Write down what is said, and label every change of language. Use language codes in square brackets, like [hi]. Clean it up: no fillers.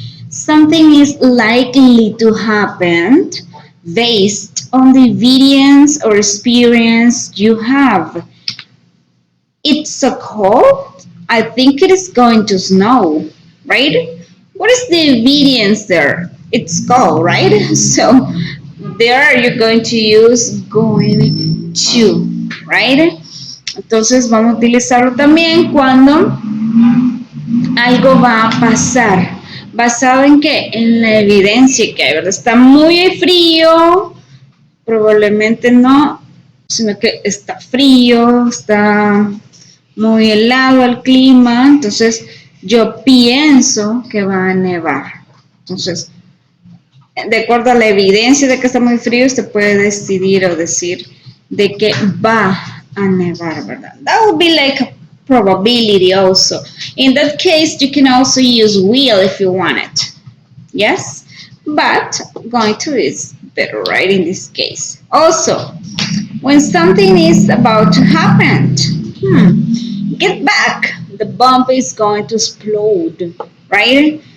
[en] Something is likely to happen based on the evidence or experience you have. It's so cold. I think it is going to snow, right? What is the evidence there? It's cold, right? So there you're going to use going to, right? [es] Entonces vamos a utilizarlo también cuando algo va a pasar. ¿Basado en qué? En la evidencia que hay, ¿verdad? Está muy frío, probablemente no, sino que está frío, está muy helado el clima, entonces yo pienso que va a nevar. Entonces, de acuerdo a la evidencia de que está muy frío, usted puede decidir o decir de que va a nevar, ¿verdad? [en] That would be like a probability also. In that case, you can also use will if you want it. Yes? But going to is better, right, in this case. Also, when something is about to happen, get back, the bomb is going to explode, right?